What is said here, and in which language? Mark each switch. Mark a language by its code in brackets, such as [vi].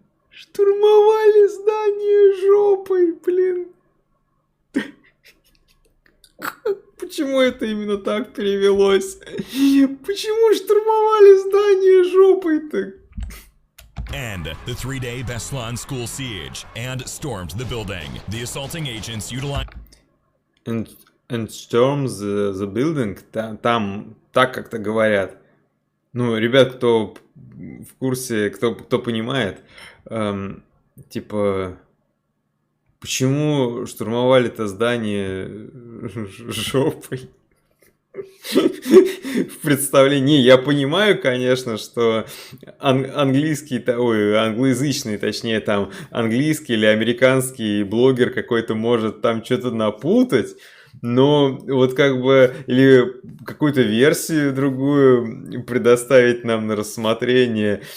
[ru] Штурмовали здание жопой, блин. Почему это именно так перевелось? Почему штурмовали здание жопой-то? [en] End the 3-day Beslan school siege and stormed the building. The assaulting agents utilized... And stormed the building? [ru] Там так как-то говорят. Ну, ребят, кто в курсе, кто понимает, типа... Почему штурмовали это здание жопой? В представлении. Я понимаю, конечно, что англоязычный, точнее, там, английский или американский блогер какой-то может там что-то напутать, но вот как бы, или какую-то версию другую предоставить нам на рассмотрение.